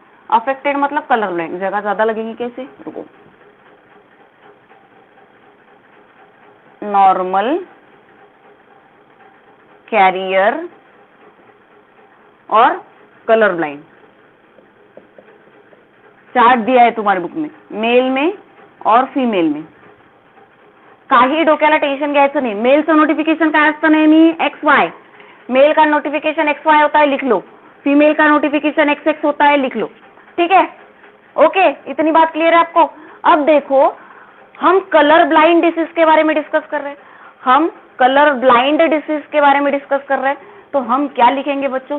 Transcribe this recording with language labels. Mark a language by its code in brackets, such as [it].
[hi] Affected मतलब colour blind, जगह ज्यादा लगेगी कैसे, रुको, नॉर्मल, कैरियर और कलर ब्लाइंड। चार्ट दिया है तुम्हारे बुक में, मेल में और फीमेल में. [mr] काही डोक्याला टेन्शन घ्यायचं नाही. मेलचं नोटिफिकेशन काय असतं नेहमी XY. [hi] मेल का नोटिफिकेशन XY होता है, लिख लो. फीमेल का नोटिफिकेशन XX होता है, लिख लो. ठीक है, ओके, इतनी बात क्लियर है आपको. अब देखो हम कलर ब्लाइंड डिसीज के बारे में डिस्कस कर रहे हैं. हम कलर ब्लाइंड डिसीज के बारे में डिस्कस कर रहे हैं, तो हम क्या लिखेंगे बच्चों?